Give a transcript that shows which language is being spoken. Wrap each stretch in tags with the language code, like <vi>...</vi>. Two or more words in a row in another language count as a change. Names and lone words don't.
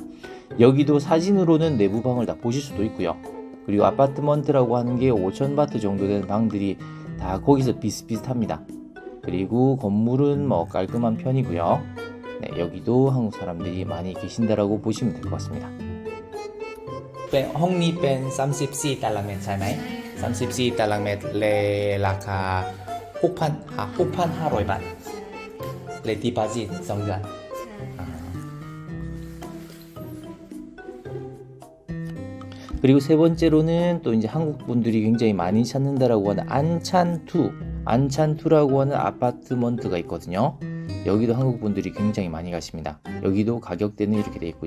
<ko>여기도 사진으로는 내부 방을 다 보실 수도 있고요. 그리고 아파트먼트라고 하는 게 5,000바트 정도 되는 방들이 다 거기서 비슷비슷합니다. 그리고 건물은 뭐 깔끔한 편이고요. 네, 여기도 한국 사람들이 많이 계신다라고 보시면 될 것 같습니다.</ko> <th>ห้องนี้เป็น34ตารางเมตรใช่ไหม34ตารางเมตรเลยราคา 6,500 บาทเลยดีพอซิต2 เดือน</th> <ko>그리고 세 번째로는 또 이제 한국 분들이 굉장히 많이 찾는다라고 하는 안찬투라고 하는 아파트먼트가 있거든요. 여기도 한국 분들이 굉장히 많이 가십니다. 여기도 가격대는 이렇게 돼 있고요.</ko>